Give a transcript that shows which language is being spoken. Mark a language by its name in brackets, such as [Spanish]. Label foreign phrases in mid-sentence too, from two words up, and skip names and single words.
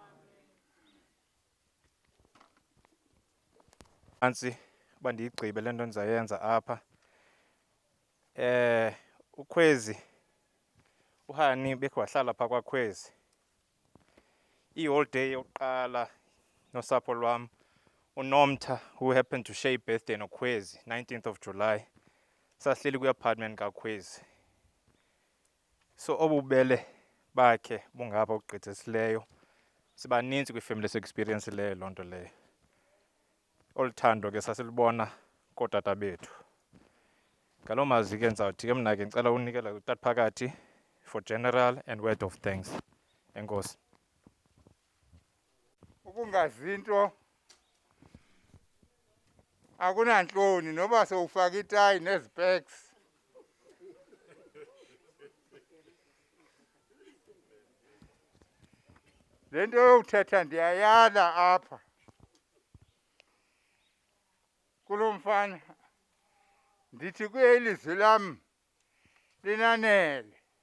[Xhosa] Nansi uba ndiyigqibe le nto ndizayenza apha. uKhwezi, uHani bekhe wahlala phaa kwaKhwezi. I-holiday yokuqala nosapho lwam, uNomtha, [English] who happened to share birthday noKhwezi, 19th of July, [Xhosa] sahleli kwi-apartment kaKhwezi. So obubele bakhe bungapha ugqithisileyo, sibaninzi kwifemeli esi-experience leyo loo nto leyo. Olu thando ke sasilibona kootata bethu. Ngaloo mazwi ke ndizawuthi ke mna ke ndicela unikela utata phakathi [English] for general and word of thanks. [Xhosa] Enkosi. Ukungazinto akunantloni noba sowufaka itayi nezipeks. Le nto yowuthetha ndiyayala apha kulo mfana, ndithi kuye ilizwi lam linanele.